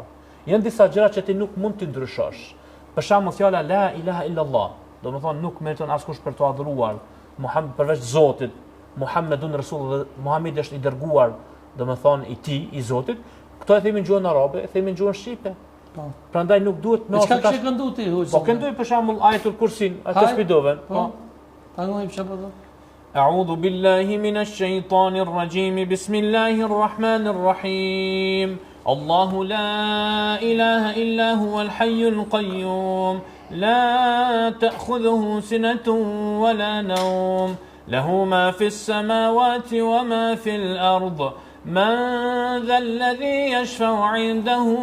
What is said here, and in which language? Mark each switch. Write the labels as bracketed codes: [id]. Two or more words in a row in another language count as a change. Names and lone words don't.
[sq] Janë disa gjëra që ti nuk mund t'i ndryshosh. Për shembull fjala [ar] لا إله إلا الله, [sq] domethënë nuk meriton askush për të adhuruar Muhammed përveç Zotit, [ar] محمد رسول الله, [sq] Muhamedi është i dërguar, domethënë i tij, i Zotit. Këto e themi në gjuhën arabe, e themi në gjuhën shqipe. Po. Prandaj nuk duhet më ose çka këndu ti hoxh. Po këndoj për shembull ajetul kursin, atë spidoven. Po. Tani më çfarë do? [ar] أعوذ بالله من الشيطان الرجيم بسم الله الرحمن الرحيم الله لا إله إلا هو الحي القيوم لا تأخذه سنة ولا نوم له ما في السماوات وما في الأرض من ذا الذي يشفع عنده